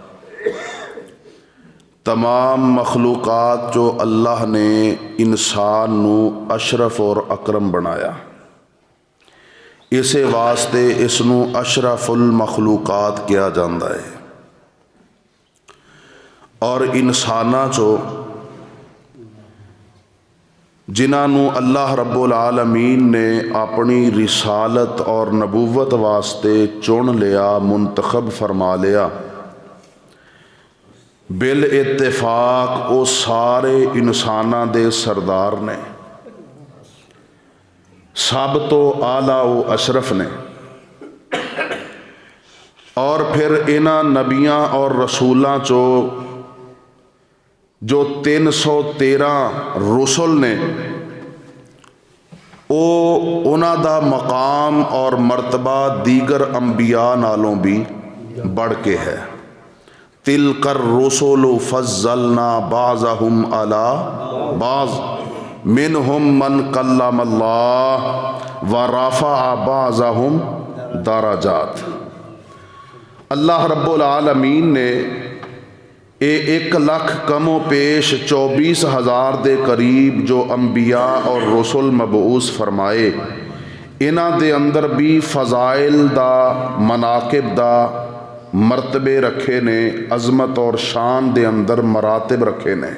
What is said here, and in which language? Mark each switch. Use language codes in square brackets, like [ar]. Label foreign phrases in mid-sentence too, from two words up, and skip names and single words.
[pa] تمام مخلوقات جو اللہ نے انسان نو اشرف اور اکرم بنایا، اسے واسطے اس نو اشرف المخلوقات کیا جاندہ ہے۔ اور انساناں چو جنہاں نو اللہ رب العالمین نے اپنی رسالت اور نبوت واسطے چن لیا، منتخب فرما لیا، بالاتفاق او سارے انساناں دے سردار نے، سب تو اعلیٰ و اشرف نے۔ اور پھر انہاں نبیاں اور رسولاں چو جو 313 رسل نے، انہاں دا مقام اور مرتبہ دیگر انبیاء نالوں بھی بڑھ کے ہے۔ [ar] تلک الرسل فضلنا بعضهم علی بعض منہم من کلم اللہ ورفع بعضهم درجات۔ [pa] اللہ رب العالمین نے 1 لاکھ کم و پیش 24,000 دے قریب جو انبیاء اور رسول مبعوث فرمائے، انہاں دے اندر بھی فضائل دا، مناقب دا مرتبے رکھے نے، عظمت اور شان دے اندر مراتب رکھے نے۔